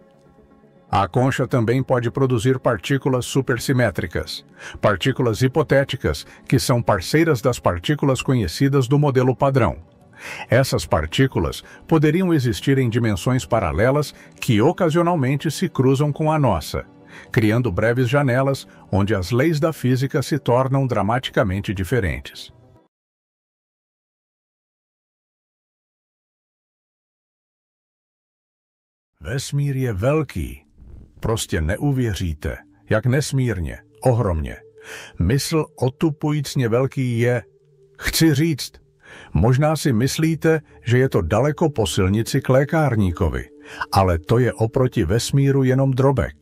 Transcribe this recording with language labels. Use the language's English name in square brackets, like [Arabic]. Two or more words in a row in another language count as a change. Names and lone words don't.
[Portuguese] A concha também pode produzir partículas supersimétricas, partículas hipotéticas que são parceiras das partículas conhecidas do modelo padrão. Essas partículas poderiam existir em dimensões paralelas que ocasionalmente se cruzam com a nossa, criando breves janelas onde as leis da física se tornam dramaticamente diferentes. [Czech] Vesmír je velký. Prostě neuvěříte, jak nesmírně, ohromně. Mysl otupujícně velký je. Chci říct, možná si myslíte, že je to daleko po silnici k lékárníkovi, ale to je oproti vesmíru jenom drobek.